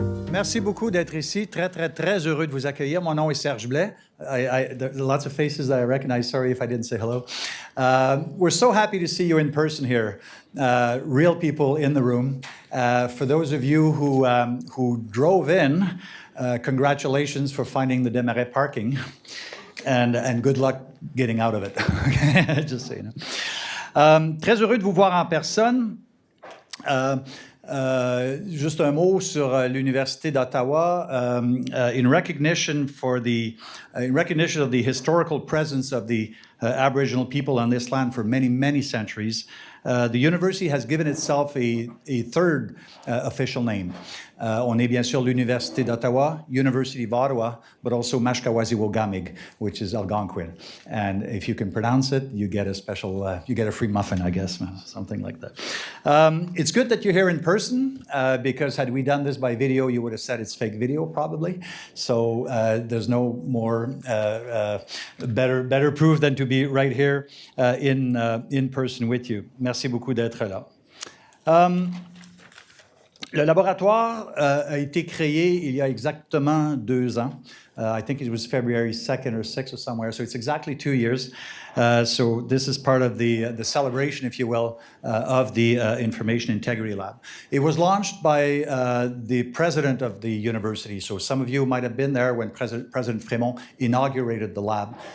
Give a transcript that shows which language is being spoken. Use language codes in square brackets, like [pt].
[fr] Merci beaucoup d'être ici. Très, très, très heureux de vous accueillir. Mon nom est Serge Blais. [en] There are lots of faces that I recognize. Sorry if I didn't say hello. We're so happy to see you in person here. Real people in the room. For those of you who drove in, congratulations for finding the Desmarais parking. And good luck getting out of it. Just so you know. [fr] Très heureux de vous voir en personne. Juste un mot sur l'Université d'Ottawa. [en] In recognition of the historical presence of the Aboriginal people on this land for many, many centuries, the university has given itself a third official name. [fr] On est bien sûr [en] l'Université d'Ottawa, University of Ottawa, but also Mashkawazi-Wogamig, which is Algonquin. And if you can pronounce it, you get a special, you get a free muffin, I guess, something like that. It's good that you're here in person, because had we done this by video, you would have said it's fake video, probably. So there's no more better proof than to be right here in person with you. [fr] Merci beaucoup d'être là. Le laboratoire a été créé il y a exactement 2 ans. [en] I think it was February 2nd or 6th or somewhere, so it's exactly 2 years. So this is part of the celebration, if you will, of the Information Integrity Lab. It was launched by the president of the university, so some of you might have been there when President Frémont inaugurated the lab.